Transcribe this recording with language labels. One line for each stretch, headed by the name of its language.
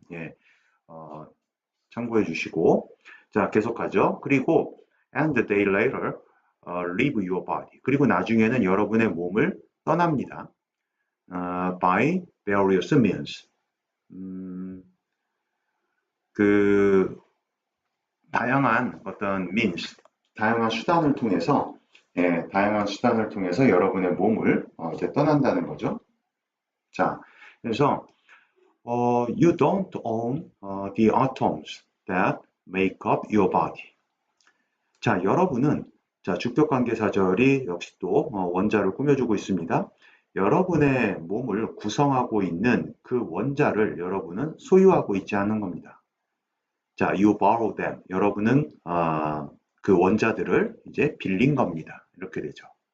Korean: 예, 참고해 주시고, 자, 계속하죠.
English: 그리고 and a day later leave your body.
Korean: 그리고 나중에는 여러분의 몸을 떠납니다.
English: by various means.
Korean: 그 다양한 어떤 means, 다양한 수단을 통해서, 다양한 수단을 통해서 여러분의 몸을 이제 떠난다는 거죠. 자, 그래서
English: you don't own the atoms that make up your body.
Korean: 자, 여러분은, 자, 주격관계사절이 역시 또 원자를 꾸며주고 있습니다. 여러분의 몸을 구성하고 있는 그 원자를 여러분은 소유하고 있지 않은 겁니다.
English: 자, you borrow them.
Korean: 여러분은 그 원자들을 이제 빌린 겁니다. 이렇게 되죠.